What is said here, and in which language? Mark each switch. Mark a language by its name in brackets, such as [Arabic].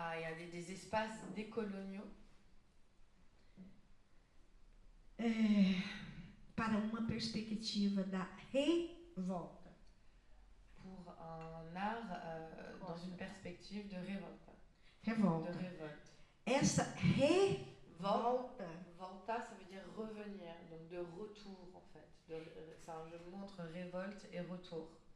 [French] il y a des espaces décoloniaux [Portuguese] Para uma perspectiva da revolta. [French] pour un art dans une perspective de révolte. [Portuguese] Revolta. [French] De révolte. [Portuguese] Essa revolta [French] Volta, ça veut dire revenir, donc de retour en fait. C'est un jeu de mots entre révolte et retour.